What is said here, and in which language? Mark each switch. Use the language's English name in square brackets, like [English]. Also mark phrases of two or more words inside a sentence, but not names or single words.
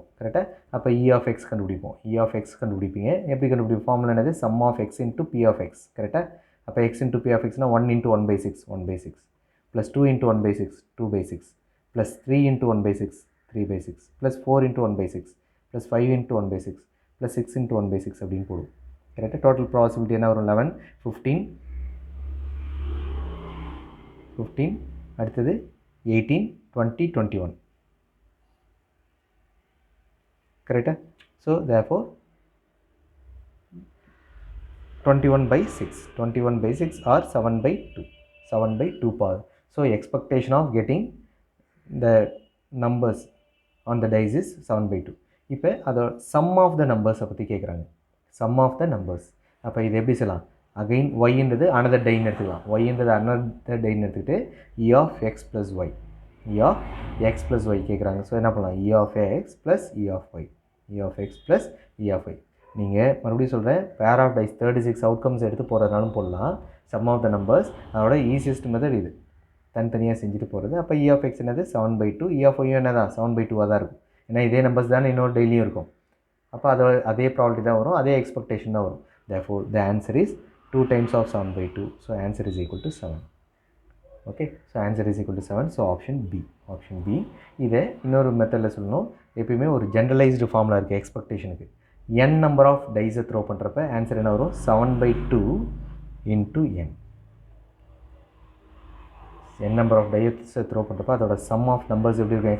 [Tamil] கரெக்டாக அப்போ [English] E of x [Tamil] கண்டுபிடிப்போம். [English] E of x [Tamil] கண்டுபிடிப்பீங்க. எப்படி கண்டுபிடிப்போம்? ஃபார்முலா என்னது [English] sum of x into p of x. [Tamil] கரெக்டாக அப்போ [English] x into p of x [Tamil] னா [English] 1 into 1/6 1/6 plus 2 into 1/6 2/6 plus 3 into 1/6 3/6 plus 4 into 1/6 plus 5 into 1/6 plus 6 into 1/6 [Tamil] அப்படின்னு போடும். கரெக்டாக [English] total probability [Tamil] என்ன வரும் 11 15 அடுத்தது 18 20 21. [English] கரெக்டாக ஸோ therefore 21/6 or 7/2 power. So expectation of getting the numbers on the dice is 7/2. [Tamil] இப்போ அதோட [English] sum of the numbers [Tamil] பற்றி கேட்குறாங்க. [English] sum of the numbers [Tamil] அப்போ இது எப்படி சொல்லலாம்? அகைன் ஒய்ன்றது [English] another die [Tamil] எடுத்துக்கலாம். ஒய்ன்றது [English] another die [Tamil] எடுத்துக்கிட்டு [English] E of x plus y [Tamil] கேட்குறாங்க. ஸோ என்ன பண்ணலாம்? [English] E of x plus E of y [Tamil] நீங்கள் மறுபடியும் சொல்கிறேன், [English] pair of dice 36 outcomes [Tamil] எடுத்து போகிறதுனாலும் போடலாம். [English] sum of the numbers [Tamil] அதோட [English] easiest method [Tamil] இது, தனித்தனியாக செஞ்சுட்டு போகிறது. அப்போ [English] E of x [Tamil] என்னது 7/2, [English] E of y [Tamil] என்ன தான் 7/2 தான் இருக்கும். ஏன்னா இதே நம்பர்ஸ் தானே இன்னொரு டெய்லியும் இருக்கும். அப்போ அதே ப்ராபபிலிட்டி தான் வரும், அதே எக்ஸ்பெக்டேஷன் தான் வரும். [English] therefore the answer is 2 times of 7/2. so answer is equal to 7. okay, so answer is equal to 7. so option B. [Tamil] இதை இன்னொரு மெத்தடில் சொல்லணும். எப்பயுமே ஒரு [English] generalized formula [Tamil] இருக்குது எக்ஸ்பெக்டேஷனுக்கு. [English] n number of dice [Tamil] த்ரோ பண்ணுறப்ப ஆன்சர் என்ன வரும்? [English] 7/2 into n. n number of dice [Tamil] த்ரோ பண்ணுறப்ப அதோட [English] sum of numbers [Tamil] எப்படி இருக்கும்?